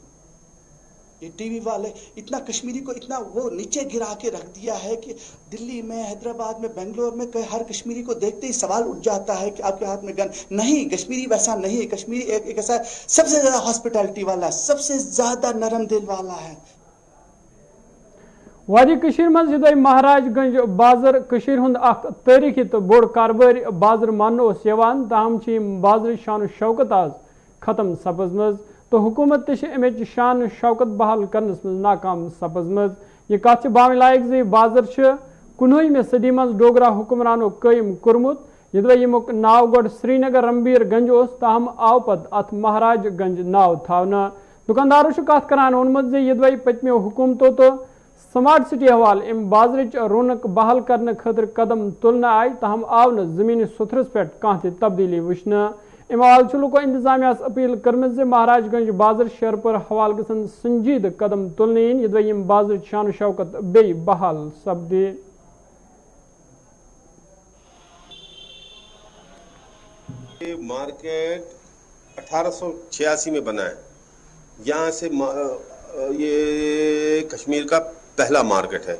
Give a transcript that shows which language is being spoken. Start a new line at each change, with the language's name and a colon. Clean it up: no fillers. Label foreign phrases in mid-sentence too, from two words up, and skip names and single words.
Hindi: ये टीवी वाले इतना कश्मीरी को इतना वो नीचे गिरा के रख दिया है कि दिल्ली में, हैदराबाद में, बेंगलोर में हर कश्मीरी को देखते ही सवाल उठ जाता है कि आपके हाथ में गन नहीं। कश्मीरी वैसा नहीं है। कश्मीरी एक ऐसा सबसे ज़्यादा हॉस्पिटैलिटी वाला, सबसे ज़्यादा नरम दिल वाला है।
Kashmiri: वादी कशीर मज युदय महाराजगंज बाजार कशीर हुंद अख तारीखी तो बोड़ कारबारी बाजार मान ओस यवान, ताहम छी बाजार शान शौकत आज खत्म सपजमज, तो हुकूमत तमिच शान शौकत बहाल करनस मज नाकाम सपजमज। यह कथ बावन लायक जे बाजार 19वीं सदी मज डोगरा हुक्मरानो कायम कोरमुत। यदि यमुक नाव गोड श्रीनगर रंबीरगंज ओस, ताहम आव पत अथ महाराजगंज नाव थावना। दुकानदारों कथ करान वोनमुत जे यदि पतमो हुकूमतों तो
English: smart city
Kashmiri: हवाल अम बाजार रौनक बहाल करने खतर कदम तुलने आय, ताहम आव न जमीनी सुथरस पे कह तब्दीली वुचन। अम हवाल लुको इंतजामिया अपील कर्म जे महाराजगंज बाजार शेरपुर हवाल गसन संजीद कदम तुलने इन, यदि बाजार शान शौकत बे बहाल सपदे।
Hindi: ये मार्केट 1886 में बना है। यहाँ से ये कश्मीर का पहला मार्केट है।